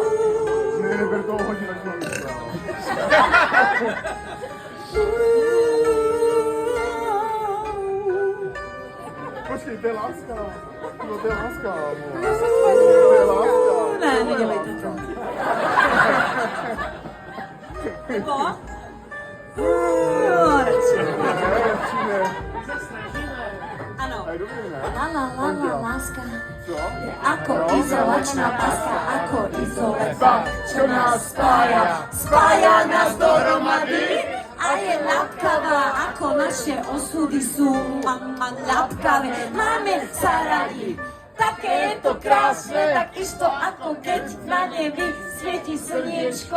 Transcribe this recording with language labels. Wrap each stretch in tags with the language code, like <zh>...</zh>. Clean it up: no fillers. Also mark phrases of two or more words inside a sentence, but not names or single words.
<cs>Ne, neber toho hodně, tak to Počkej, to je láska. No, to je láska. To je láska. Ne, nedělejte to. Nebo? Ano. La, láska. Co?</cs> <sk>Je ako izolačná paska, ako izoleta, čo nás spája. Spája nás dohromady a je ľapkavá, ako naše osudy sú ľapkavé. Máme sa radi, také je to krásne, tak isto ako keď na nebi svieti slniečko.</sk>